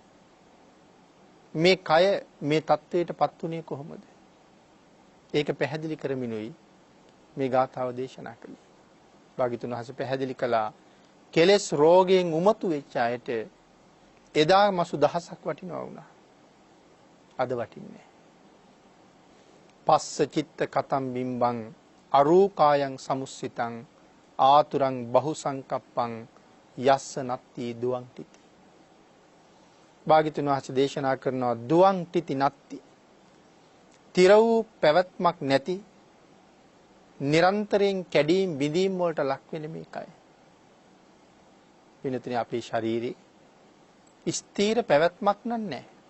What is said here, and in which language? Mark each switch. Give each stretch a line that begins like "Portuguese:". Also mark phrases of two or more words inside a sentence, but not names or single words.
Sinhala: මේ කය මේ තත්වයටපත් උනේ කොහොමද? ඒක පැහැදිලි කරමිනුයි මේ ගාථාව දේශනා කළේ. භාග්‍යතුන් වහන්සේ පැහැදිලි කළා කෙලෙස් රෝගයෙන් උමතු වෙච්ච අයට එදා මසු දහසක් වටිනවා වුණා. අද වටින්නේ.
Pali: පස්ස චිත්ත කතම් බිම්බං අරූකායන් සමුස්සිතං ආතුරං බහු සංකප්පං යස්ස නත්ති දුවං තිති.
Sinhala: භාග්‍යතුන් වහන්සේ දේශනා කරනවා
Pali: දුවං තිති නත්ති.
Sinhala: තිර වූ පැවැත්මක් නැති නිරන්තරයෙන් කැඩීම් බිඳීම් වලට ලක් වෙන මේකයි. වෙනතනේ අපේ ශරීරේ ස්ථීර පැවැත්මක් නැහැ.